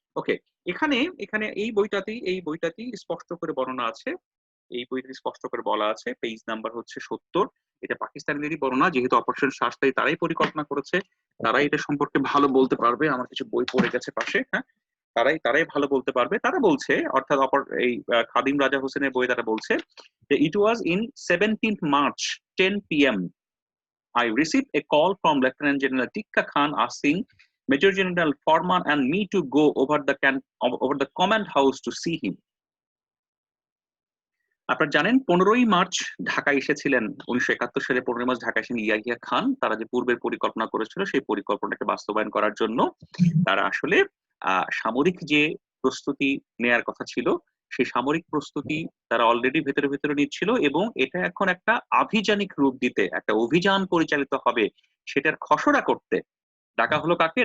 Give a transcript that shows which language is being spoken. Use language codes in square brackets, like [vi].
[bn] ওকে, এখানে এখানে এই বইটাতেই স্পষ্ট করে বর্ণনা আছে। এই বইটি স্পষ্ট করে বলা আছে, পেজ নাম্বার হচ্ছে 70। এটা পাকিস্তানিদেরই বর্ণনা, যেহেতু অপারেশন শাস্তাই তারাই পরিকল্পনা করেছে, তারাই এটা সম্পর্কে ভালো বলতে পারবে। আমার কিছু বই পড়ে গেছে পাশে, হ্যাঁ, তারাই ভালো বলতে পারবে। তারা বলছে, অর্থাৎ এই খাদিম রাজা হোসেনের বই তারা বলছে যে [en] ইট ওয়াজ ইন 17th March 10 PM I received a call from Lieutenant General Tikka Khan asking Major General Forman and me to go over the command house to see him. [bn] আপনারা জানেন 15ই মার্চ ঢাকায় এসেছিলেন, 1971 সালে 15ই মার্চ ঢাকায় এসেছেন ইয়াহিয়া খান। তারা যে পূর্বের পরিকল্পনা করেছিল সেই পরিকল্পনাকে বাস্তবায়ন করার জন্য তারা আসলে সামরিক যে প্রস্তুতি নেয়ার কথা ছিল, সেই সামরিক প্রস্তুতি তারা অলরেডি ভেতরে নিচ্ছিল, এবং এটা এখন একটা আভিযানিক রূপ দিতে, একটা অভিযান পরিচালিত হবে সেটার খসড়া করতে ডাকা হলো কাকে?